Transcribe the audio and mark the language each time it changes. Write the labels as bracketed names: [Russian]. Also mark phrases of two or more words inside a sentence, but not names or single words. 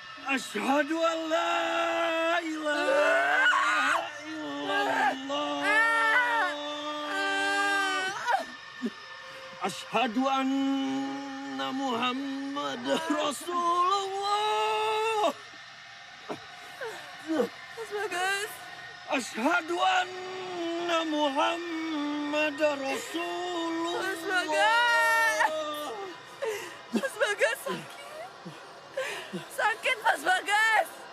[Arabic] أشهد أن لا إله إلا الله. أشهد أن محمد رسول الله. [Javanese] Mas Bagas. [Arabic] أشهد أن محمد رسول الله. [Javanese] Mas Bagas. Mas Bagas sakit. Sakit Mas Bagas.